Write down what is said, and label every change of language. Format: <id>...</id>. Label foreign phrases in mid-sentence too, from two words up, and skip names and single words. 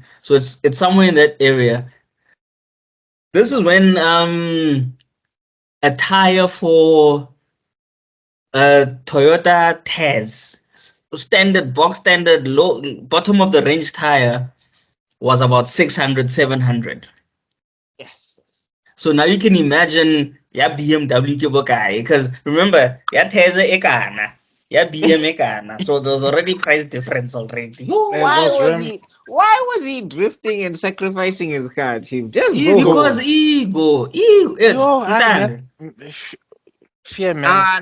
<en>So it's somewhere in that area. This is when a tire for Toyota Tez, box standard, low bottom of the range tire, was about 600, 700. Yes. So now you can imagine BMW</en> <st>ke bokae,</st> <en>because remember, Tez ekana, BM ekana. So there's already price difference already. Why was he drifting and sacrificing his car, Chief? Just because ego. Fear, man.</en>